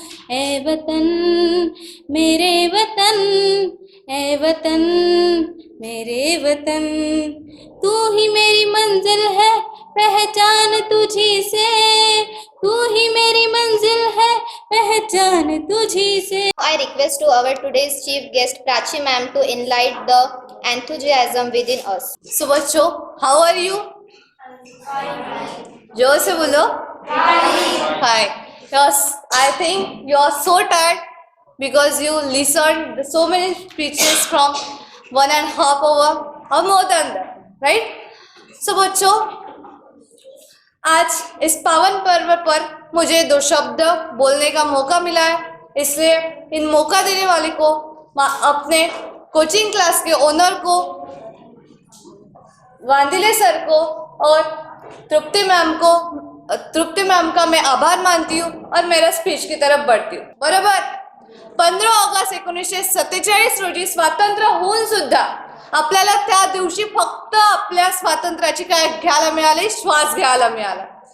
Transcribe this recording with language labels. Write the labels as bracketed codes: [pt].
[hi] ए वतन मेरे वतन, ए वतन मेरे वतन, तू ही मेरी मंजिल है पहचान तुझी से, तू ही मेरी मंजिल है पहचान तुझी से। [en] I request to our today's chief guest Prachi ma'am to enlighten the enthusiasm within us. So बच्चों, how are you? जोर से बोलो। Hi. Yes, I think you are so tired because you listened so many speeches from 1.5 hour or more than that, right? [hi] So बच्चों, आज इस पावन पर्व पर मुझे 2 शब्द बोलने का मौका मिला है, इसलिए इन मौका देने वाले को, अपने कोचिंग क्लास के ओनर को, वांदिले सर को और तृप्ति मैम को तृप्ति मैम का मैं आभार मानती हूँ और मेरा स्पीच की तरफ बढ़ती हूँ. [mr] बरोबर. 15 ऑगस्ट 1947 रोजी स्वातंत्र्य होऊन सुद्धा आपल्याला त्या दिवशी फक्त आपल्या स्वातंत्र्याची काय घ्यायला मिळाली, श्वास घ्यायला मिळाला.